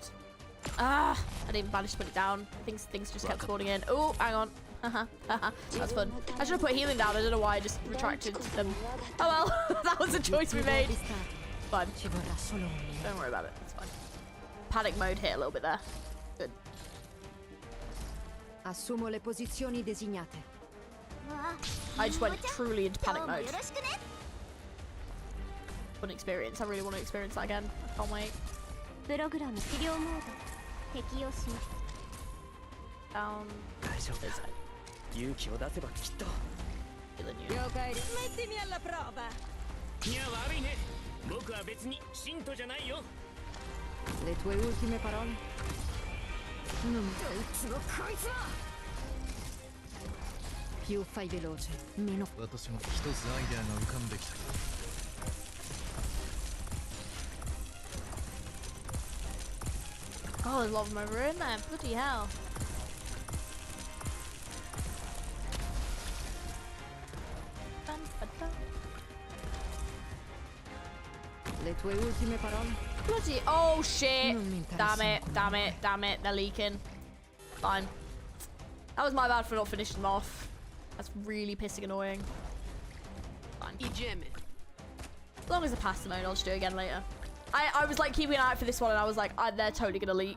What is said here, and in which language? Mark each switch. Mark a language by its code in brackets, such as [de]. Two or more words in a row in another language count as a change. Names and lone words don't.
[en] Ah, I didn't manage to put it down. Things just kept spawning in. Oh, hang on. That's fun. I should have put healing down. I don't know why I just retracted them. Oh well, that was a choice we made. Fine. Don't worry about it. It's fine. Panic mode hit a little bit there. Good. [it] Assumo le posizioni designate. [en] I just went truly into panic mode. Fun experience. I really want to experience that again. I can't wait. [ja] プログラム治療モード適用します。 [en] Down. [ja] 大丈夫だ。勇気を出せばきっと。 [en] Healing you. [it] Mettimi alla prova. [ja] いや悪いね。僕は別に信徒じゃないよ。 [it] Le tue ultime parole? Più fai veloce, meno. [ja] 私も一つアイデアが浮かんできた。 [en] Oh, there's a lot of them over in there. Bloody hell. [it] Le tue ultime parole? [en] Bloody. Oh shit. Damn it. Damn it. Damn it. They're leaking. Fine. That was my bad for not finishing them off. That's really pissing annoying. Fine. [pl] Idziemy. [en] As long as I pass the mode, I'll just do it again later. I was like keeping an eye out for this one and I was like, they're totally gonna leak.